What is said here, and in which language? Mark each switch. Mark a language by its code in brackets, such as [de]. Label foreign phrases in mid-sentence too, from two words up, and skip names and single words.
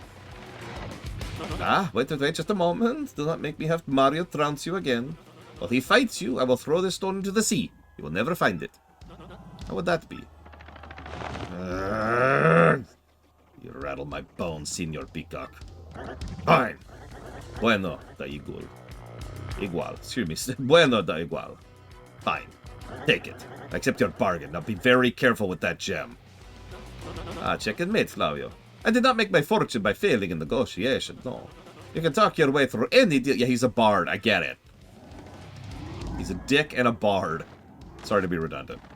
[en] Ah, wait just a moment. Do not make me have Mario trounce you again. While he fights you, I will throw this stone into the sea. You will never find it. How would that be? You rattle my bones, Senor Peacock. Fine. [es] Bueno, da igual. Igual. [en] Excuse me. [es] Bueno, da igual. [en] Fine. Take it. I accept your bargain. Now be very careful with that gem. Ah, check and mate, Flavio. I did not make my fortune by failing in negotiation, no. You can talk your way through any deal. Yeah, he's a bard. I get it. He's a dick and a bard. Sorry to be redundant.